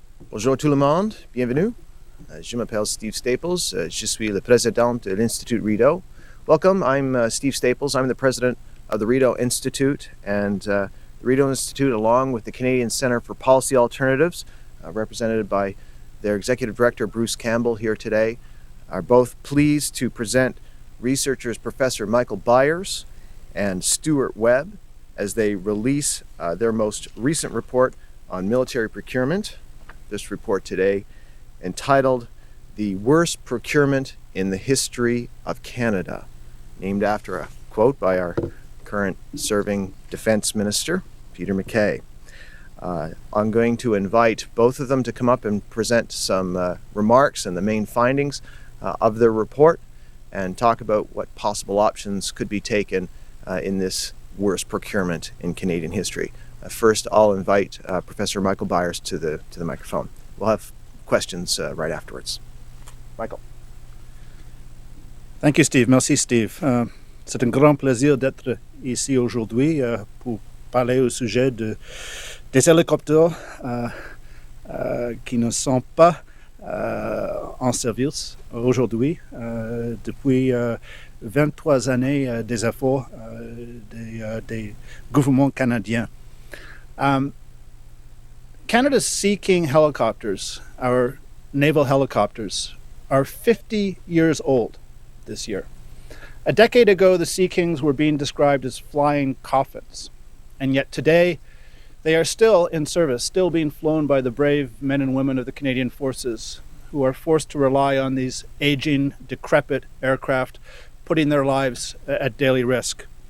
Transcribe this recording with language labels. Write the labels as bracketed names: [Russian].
[French] Bonjour tout le monde, bienvenue. Je m'appelle Steve Staples. Je suis le président de l'Institut Rideau. [English] Welcome, I'm Steve Staples. I'm the president of the Rideau Institute, and the Rideau Institute, along with the Canadian Centre for Policy Alternatives, represented by their executive director Bruce Campbell here today, are both pleased to present researchers Professor Michael Byers and Stewart Webb as they release their most recent report on military procurement. This report today entitled "The Worst Procurement in the History of Canada," named after a quote by our current serving Defense Minister, Peter MacKay. I'm going to invite both of them to come up and present some remarks and the main findings of their report and talk about what possible options could be taken in this worst procurement in Canadian history. First, I'll invite Professor Michael Byers to the microphone. We'll have questions right afterwards. Michael. Thank you, Steve. [French] Merci, Steve. C'est un grand plaisir d'être ici aujourd'hui pour parler au sujet des hélicoptères qui ne sont pas en service aujourd'hui depuis 23 années des efforts des gouvernements canadiens. [English] Canada's Sea King helicopters, our naval helicopters, are 50 years old this year. A decade ago, the Sea Kings were being described as flying coffins, and yet today they are still in service, still being flown by the brave men and women of the Canadian Forces who are forced to rely on these aging, decrepit aircraft, putting their lives at daily risk.